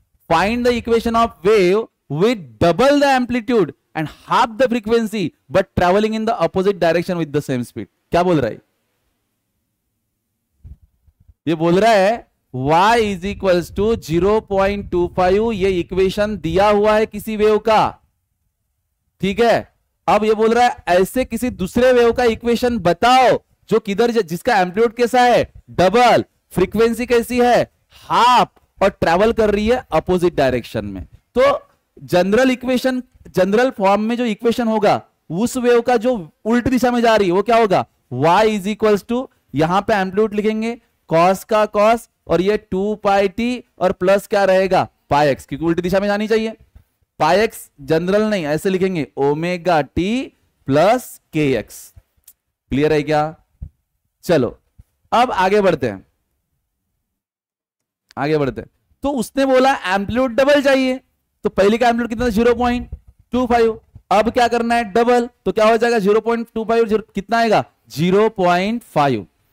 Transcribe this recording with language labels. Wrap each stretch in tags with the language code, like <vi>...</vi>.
<en>Find the equation of wave with double the amplitude and half the frequency but traveling in the opposite direction with the same speed.</en> <hi>क्या बोल रहा है ये, बोल रहा है y इज इक्वल्स टू 0.25. ये इक्वेशन दिया हुआ है किसी वेव का, ठीक है. अब ये बोल रहा है ऐसे किसी दूसरे वेव का इक्वेशन बताओ जो किधर, जिसका एम्पलीट्यूड कैसा है डबल, फ्रीक्वेंसी कैसी है हाफ, और ट्रैवल कर रही है अपोजिट डायरेक्शन में. तो जनरल इक्वेशन, जनरल फॉर्म में जो इक्वेशन होगा उस वेव का जो उल्टी दिशा में जा रही है वो क्या होगा, y इज इक्वल्स टू, यहां पे एम्पलीट्यूड लिखेंगे कॉस का कॉस, और ये 2πt और प्लस क्या रहेगा πx, क्योंकि उल्टी दिशा में जानी चाहिए. πx जनरल नहीं, ऐसे लिखेंगे omega T plus kx. Clear है क्या. चलो अब आगे बढ़ते हैं, आगे बढ़ते हैं. तो उसने बोला एम्पलीट्यूड डबल चाहिए, तो पहले का एम्पलीट्यूड कितना 0.25. अब क्या करना है डबल, तो क्या हो जाएगा 0.25 कितना आएगा 0.5.</hi>